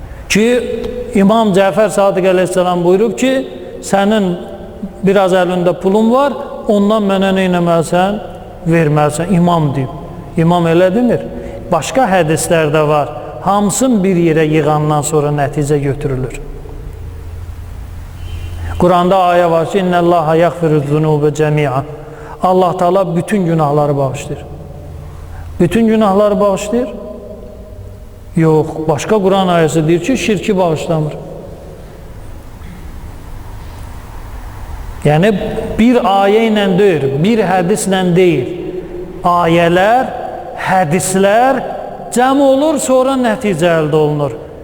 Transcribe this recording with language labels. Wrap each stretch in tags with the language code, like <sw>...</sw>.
<az>Ki, İmam Cəfər Sadiq əleyhissalam buyurub ki, sənin biraz əlində pulun var, ondan mənə nə etməlisən? Verməlisən. İmam deyib. İmam elə demir. Başqa hədislərdə var. Hamısın bir yerə yığandan sonra nəticə götürülür. Quranda ayə var ki,</az> <ar>İnnəllaha yəğfiruzzunubə cəmiə.</ar> <az>Allah Teala bütün günahları bağışlayır. Bütün günahları bağışlayır? Yox. Başqa Quran ayəsi deyir ki, şirki bağışlamır. Yəni, bir ayə ilə deyil, bir hədislə deyil. Ayələr, hədislər cəm olur, sonra nəticə əldə olunur.</az>